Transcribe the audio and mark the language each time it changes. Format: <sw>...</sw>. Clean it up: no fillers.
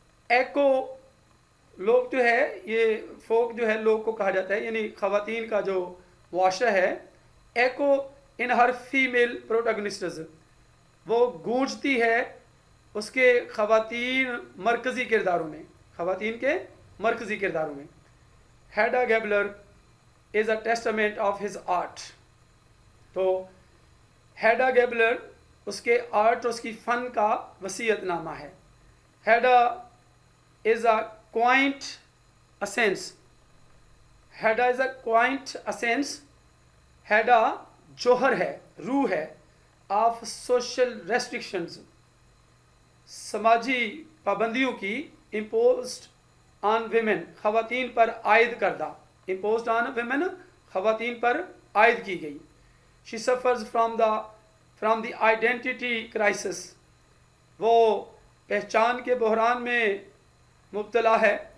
<ur>Eco, لوگ جو ہے، یہ فوک جو ہے لوگ کو کہا جاتا ہے، یعنی خواتین کا جو معاشرہ ہے.</ur> <en>echo in her female protagonists,</en> <ur>وہ گونجتی ہے اس کے خواتین مرکزی کرداروں میں، خواتین کے مرکزی کرداروں میں.</ur> <en>Hedda Gabler is a testament of his art.</en> <ur>تو ہیڈا گیبلر اس کے آرٹ، اس کی فن کا وصیت نامہ ہے.</ur> <en>Hedda is a quaint essence. Hedda is a quaint essence.</en> <ur>ہیڈا جوہر ہے، روح ہے.</ur> <en>of social restrictions,</en> <ur>سماجی پابندیوں کی.</ur> <en>imposed on women،</en> <ur>خواتین پر عائد کردہ.</ur> <en>imposed on women،</en> <ur>خواتین پر عائد کی گئی.</ur> <en>she suffers from the identity crisis،</en> <ur>وہ پہچان کے بحران میں مبتلا ہے.</ur>